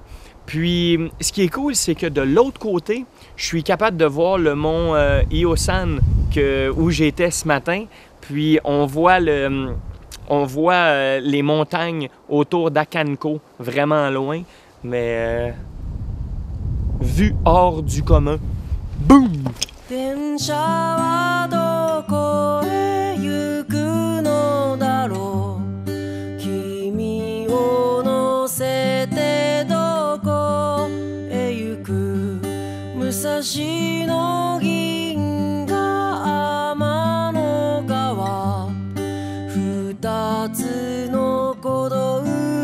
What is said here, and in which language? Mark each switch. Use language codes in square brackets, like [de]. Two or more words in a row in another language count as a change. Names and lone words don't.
[fr] Puis, ce qui est cool, c'est que de l'autre côté, je suis capable de voir le mont Iosan où j'étais ce matin. Puis, on voit les montagnes autour d'Akanko, vraiment loin. Mais... vue hors du commun. Boum! [ja] 電車はどこへ行くのだろう君を乗せてどこへ行く武蔵野銀河天の川二つの鼓動